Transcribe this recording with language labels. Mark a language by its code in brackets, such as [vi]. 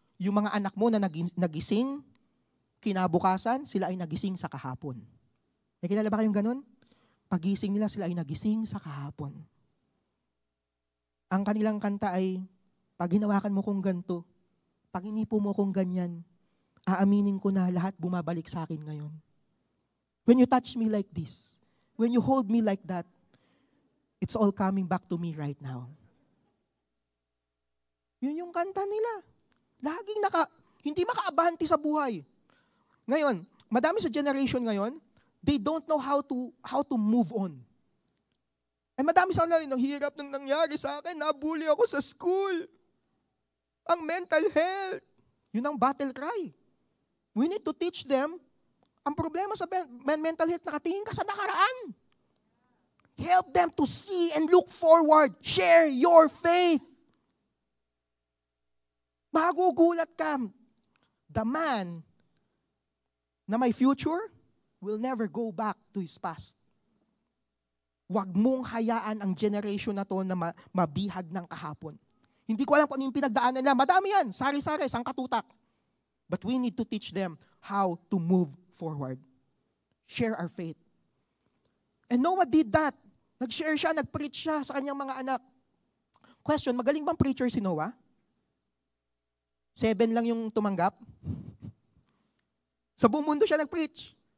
[tl] Yung mga anak mo na nagising, kinabukasan, sila ay nagising sa kahapon. May kilala ba kayong ganun? Pagising nila, sila ay nagising sa kahapon. Ang kanilang kanta ay, pag hinawakan mo kong ganito, pag inipo mo kong ganyan, aaminin ko na lahat bumabalik sa akin ngayon. [en] When you touch me like this, when you hold me like that, it's all coming back to me right now. [tl] Yun yung kanta nila. Laging hindi makaabante sa buhay. Ngayon, madami sa generation ngayon, [en] they don't know how to move on. [tl] Ay madami sa kanila, ang hirap nang nangyari sa akin, nabully ako sa school. Ang mental health. Yun ang battle cry. [en] We need to teach them, [tl] ang problema sa mental health, nakatingin ka sa nakaraan. [en] Help them to see and look forward. Share your faith. [tl] Magugulat ka. [en] The man na may future will never go back to his past. [tl] Huwag mong hayaan ang generation na to na mabihag ng kahapon. Hindi ko alam kung ano yung pinagdaanan nila. Madami yan. Sari-sari, sangkatutak. [en] But we need to teach them how to move forward. Share our faith. And Noah did that. [tl] Nag-share siya, nag-preach siya sa kanyang mga anak. Question, magaling bang preacher si Noah? 7 lang yung tumanggap? Sa buong mundo siya nag-preach.